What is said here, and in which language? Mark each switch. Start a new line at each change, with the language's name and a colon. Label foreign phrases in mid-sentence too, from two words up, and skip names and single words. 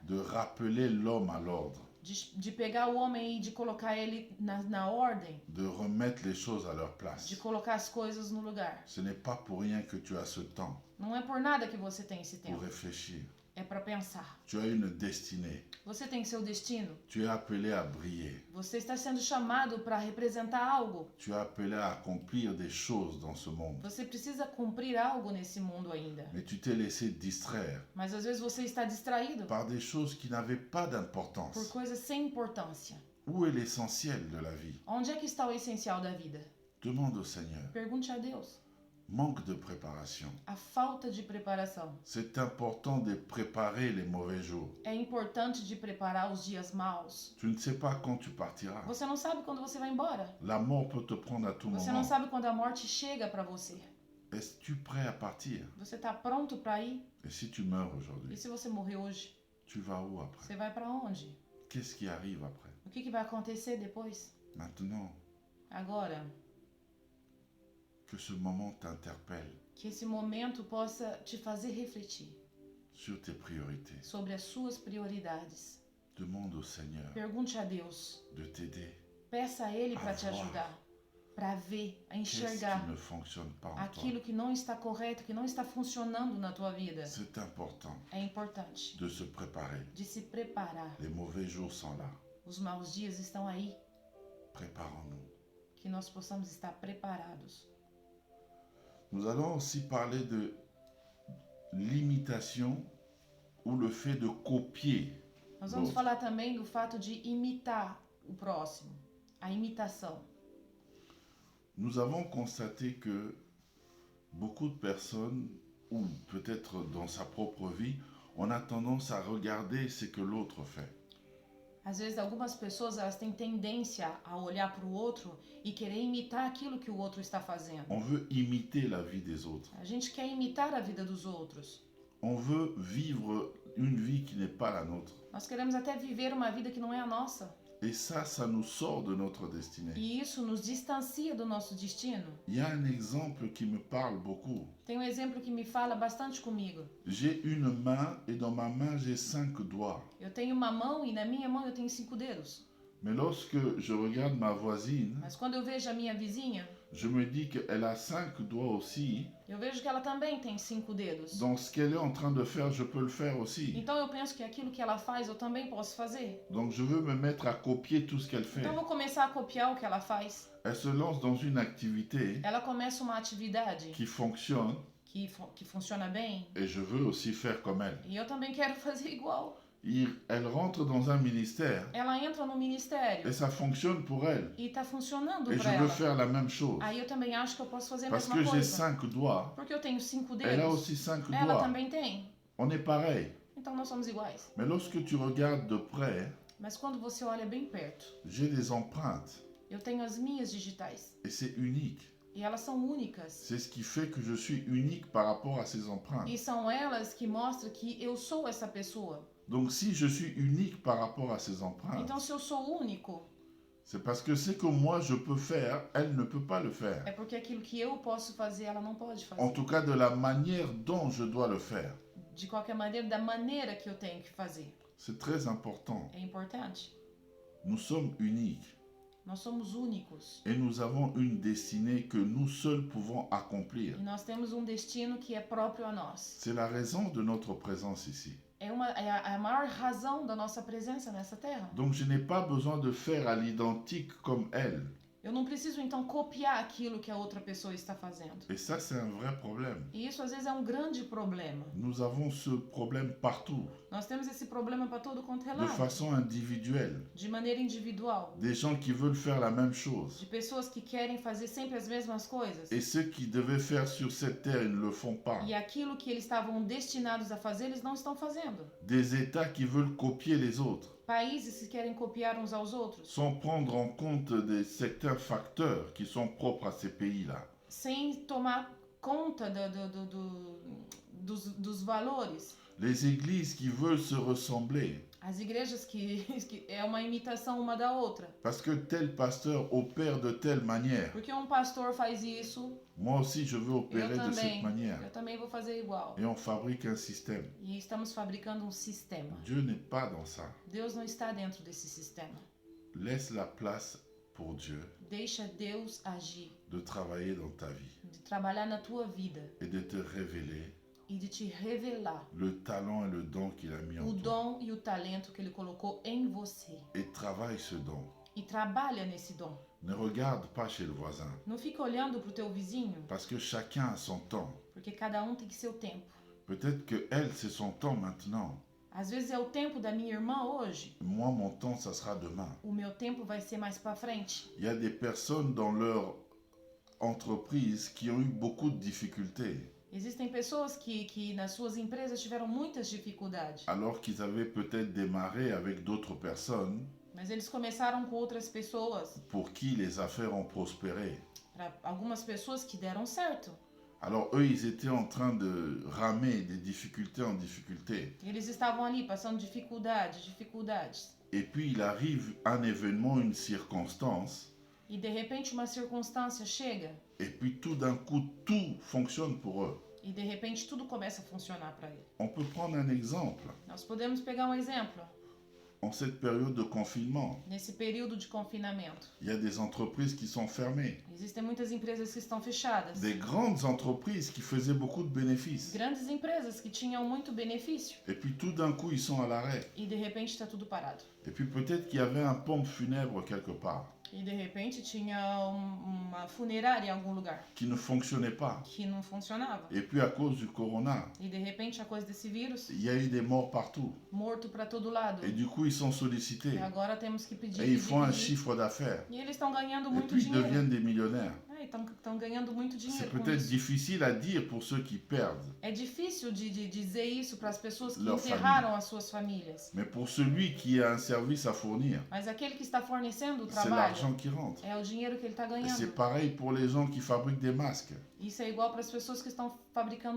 French: De rappeler l'homme à l'ordre.
Portuguese: De pegar o homem e de colocar ele na ordem.
French: De remettre les choses à leur place.
Portuguese: De colocar as coisas no lugar.
French: Ce n'est pas pour rien que tu as ce temps
Portuguese: Não é por nada que você tem esse
French: pour
Portuguese: tempo.
French: réfléchir.
Portuguese: É para pensar.
French: Tu as une destinée.
Portuguese: Você tem seu destino.
French: Tu es appelé à briller.
Portuguese: Você está sendo chamado para representar algo.
French: Tu es appelé à accomplir des choses dans ce monde.
Portuguese: Você precisa cumprir algo nesse mundo ainda.
French: Mais tu t'es laissé distraire
Portuguese: Mas às vezes você está distraído
French: par des choses qui n'avaient pas
Portuguese: por
French: d'importance.
Portuguese: coisas sem importância.
French: Où est l'essentiel de la vie?
Portuguese: Onde é que está o essencial da vida?
French: Demande au Seigneur.
Portuguese: Pergunte a Deus.
French: Manque de préparation.
Portuguese: A falta de preparação.
French: C'est important de préparer les mauvais jours.
Portuguese: É importante de preparar os dias maus.
French: Tu ne sais pas quand tu partiras.
Portuguese: Você não sabe quando você vai embora.
French: La mort peut te prendre à tout
Portuguese: Você não
French: moment.
Portuguese: sabe quando a morte chega para você.
French: Es-tu prêt à partir?
Portuguese: Você está pronto para ir?
French: Et si tu meurs
Portuguese: E
French: aujourd'hui,
Portuguese: se você morrer hoje?
French: tu vas où après?
Portuguese: Você vai para onde?
French: Qu'est-ce qui arrive après?
Portuguese: O que vai acontecer depois?
French: Maintenant,
Portuguese: Agora,
French: que ce moment t'interpelle
Portuguese: que esse momento possa te fazer refletir
French: sur tes priorités.
Portuguese: sobre as suas prioridades.
French: Demande au Seigneur
Portuguese: Pergunte a Deus.
French: de t'aider.
Portuguese: Peça a Ele para te
French: A voir.
Portuguese: ajudar. Para ver, a
French: Qu'est-ce
Portuguese: enxergar
French: qui ne fonctionne pas en toi?
Portuguese: aquilo que não está correto, que não está funcionando na tua vida.
French: C'est important
Portuguese: É importante
French: de se préparer.
Portuguese: de se preparar.
French: Les mauvais jours sont là.
Portuguese: Os maus dias estão aí.
French: Préparons-nous.
Portuguese: Que nós possamos estar preparados.
French: Nous allons aussi parler de l'imitation ou le fait de copier.
Portuguese: Nós vamos Bom. falar também do fato de imitar o próximo. A imitação.
French: Nous avons constaté que beaucoup de personnes, ou peut-être dans sa propre vie, on a tendance à regarder ce que l'autre fait.
Portuguese: Às vezes, algumas pessoas elas têm tendência a olhar para o outro e querer imitar aquilo que o outro está fazendo.
French: On veut imiter la vie des autres.
Portuguese: A gente quer imitar a vida dos outros.
French: On veut vivre une vie qui n'est pas la nôtre.
Portuguese: Nós queremos até viver uma vida que não é a nossa.
French: Et ça nous sort de notre destinée.
Portuguese: E isso nos distancia do nosso destino.
French: Il y a un exemple qui me parle beaucoup.
Portuguese: Tem um exemplo que me fala bastante comigo.
French: J'ai une main et dans ma main j'ai 5 doigts.
Portuguese: Eu tenho uma mão e na minha mão eu tenho 5 dedos.
French: Mais lorsque je regarde ma voisine,
Portuguese: Mas quando eu vejo a minha vizinha,
French: je me dis qu'elle a 5 doigts aussi.
Portuguese: eu vejo que ela também tem 5 dedos.
French: Donc ce qu'elle est en train de faire, je peux le faire aussi.
Portuguese: Então eu penso que aquilo que ela faz eu também posso fazer.
French: Donc je veux me mettre à copier tout ce qu'elle fait.
Portuguese: Então eu vou começar a copiar o que ela faz.
French: Elle se lance dans une activité
Portuguese: Ela começa uma atividade
French: qui fonctionne
Portuguese: que funciona bem
French: et je veux aussi faire comme elle.
Portuguese: e eu também quero fazer igual.
French: Elle rentre dans un ministère
Portuguese: Ela entra no ministério
French: et ça fonctionne pour elle.
Portuguese: e tá funcionando
French: Et je
Portuguese: para
French: veux
Portuguese: ela.
French: faire la même chose.
Portuguese: Aí eu também acho que eu posso fazer a
French: Parce
Portuguese: mesma
French: que j'ai
Portuguese: coisa.
French: 5 doigts.
Portuguese: Porque eu tenho 5
French: Elle a
Portuguese: dedos.
French: aussi 5
Portuguese: Ela
French: doigts.
Portuguese: também tem.
French: On est pareil.
Portuguese: Então nós somos iguais.
French: Mais lorsque tu regardes de près,
Portuguese: Mas quando você olha bem perto,
French: j'ai des empreintes.
Portuguese: eu tenho as minhas digitais.
French: Et c'est unique.
Portuguese: E elas são únicas.
French: C'est ce qui fait que je suis unique par rapport à ces empreintes.
Portuguese: E são elas que mostram que eu sou essa pessoa.
French: Donc si je suis unique par rapport à ces empreintes,
Portuguese: Então se eu sou único,
French: c'est parce que ce que moi je peux faire, elle ne peut pas le faire.
Portuguese: é porque aquilo que eu posso fazer, ela não pode fazer.
French: En tout cas, de la manière dont je dois le faire.
Portuguese: De qualquer maneira, da maneira que eu tenho que fazer.
French: C'est très important.
Portuguese: É importante.
French: Nous sommes uniques
Portuguese: Nós somos únicos.
French: et nous avons une destinée que nous seuls pouvons accomplir.
Portuguese: E nós temos um destino que é próprio a nós.
French: C'est la raison de notre présence ici.
Portuguese: É a maior razão da nossa presença nessa terra.
French: Donc je n'ai pas besoin de faire à l'identique comme elle.
Portuguese: Eu não preciso então copiar aquilo que a outra pessoa está fazendo.
French: Et ça, c'est un vrai problème.
Portuguese: E isso às vezes é um grande problema.
French: Nous avons ce problème partout,
Portuguese: Nós temos esse problema para todo quanto é
French: de
Portuguese: lado,
French: façon individuelle.
Portuguese: de maneira individual,
French: Des gens qui veulent faire la même chose.
Portuguese: de pessoas que querem fazer sempre as mesmas coisas.
French: Et ceux qui devaient faire sur cette terre, ils ne le font pas.
Portuguese: E aquilo que eles estavam destinados a fazer, eles não estão fazendo.
French: Des États qui veulent copier les autres,
Portuguese: Países que querem copiar uns aos outros,
French: sans prendre en compte certains facteurs qui sont propres à ces pays-là.
Portuguese: sem tomar conta dos valores.
French: Les églises qui veulent se ressembler,
Portuguese: As igrejas que é uma imitação uma da outra.
French: parce que tel pasteur opère de telle manière.
Portuguese: Porque um pastor faz isso,
French: Moi aussi, je veux opérer de cette manière.
Portuguese: eu também vou fazer igual.
French: Et on fabrique un système.
Portuguese: E estamos fabricando um sistema.
French: Dieu n'est pas dans ça.
Portuguese: Deus não está dentro desse sistema.
French: Laisse la place pour Dieu
Portuguese: Deixa Deus agir,
French: de travailler dans ta vie
Portuguese: de trabalhar na tua vida
French: et de te révéler
Portuguese: e de te revelar
French: le talent et le don qu'il a mis en
Portuguese: o
French: toi.
Portuguese: dom e o talento que ele colocou em você.
French: Et travaille ce don.
Portuguese: E trabalha nesse dom.
French: Ne regarde pas chez le voisin,
Portuguese: Não fica olhando para o teu vizinho,
French: parce que chacun a son temps.
Portuguese: porque cada um tem seu tempo.
French: Peut-être que elle, c'est son temps maintenant.
Portuguese: Às vezes é o tempo da minha irmã hoje,
French: Moi, mon temps, ça sera demain.
Portuguese: o meu tempo vai ser mais para frente.
French: Il y a des personnes dans leur entreprise qui ont eu beaucoup de difficultés,
Portuguese: Existem pessoas que nas suas empresas tiveram muitas dificuldades,
French: alors qu'ils avaient peut-être démarré avec d'autres personnes
Portuguese: mas eles começaram com outras pessoas,
French: pour qui les affaires ont prospéré.
Portuguese: para algumas pessoas que deram certo.
French: Alors eux, ils étaient en train de ramer des difficultés en difficulté.
Portuguese: Eles estavam ali passando dificuldades.
French: Et puis il arrive un événement, une circonstance,
Portuguese: E de repente uma circunstância chega
French: et puis tout d'un coup, tout fonctionne pour eux.
Portuguese: e de repente tudo começa a funcionar para ele.
French: On peut prendre un exemple.
Portuguese: Nós podemos pegar um exemplo.
French: En cette période de confinement,
Portuguese: Nesse período de confinamento,
French: il y a des entreprises qui sont fermées.
Portuguese: existem muitas empresas que estão fechadas.
French: Des grandes entreprises qui faisaient beaucoup de bénéfices.
Portuguese: Grandes empresas que tinham muito benefício
French: Et puis tout d'un coup, ils sont à l'arrêt.
Portuguese: e de repente está tudo parado.
French: Et puis peut-être qu'il y avait un pompe funèbre quelque part
Portuguese: E de repente tinha uma funerária em algum lugar
French: qui ne fonctionnait pas.
Portuguese: que não funcionava.
French: Et puis à cause du corona,
Portuguese: E de repente a coisa desse vírus,
French: il y a eu des morts partout.
Portuguese: morto para todo lado.
French: Et du coup, ils sont sollicités.
Portuguese: E agora temos que pedir,
French: Et ils font un
Portuguese: pedir.
French: chiffre d'affaires.
Portuguese: E eles estão ganhando
French: Et
Portuguese: muito
French: puis ils
Portuguese: dinheiro.
French: deviennent des millionnaires.
Portuguese: Estão ganhando muito
French: C'est
Portuguese: dinheiro com
French: peut-être
Portuguese: isso.
French: difficile à dire pour ceux qui perdent.
Portuguese: É difícil de dizer isso para as pessoas que
French: Leur
Portuguese: enterraram as suas famílias.
French: Mais pour celui qui a un service à fournir,
Portuguese: Mas aquele que está fornecendo o
French: c'est
Portuguese: trabalho
French: l'argent qui rentre.
Portuguese: é o dinheiro que ele está
French: Et
Portuguese: ganhando.
French: c'est pareil pour les gens qui fabriquent des masques.
Portuguese: Isso é igual para as pessoas que estão fabricando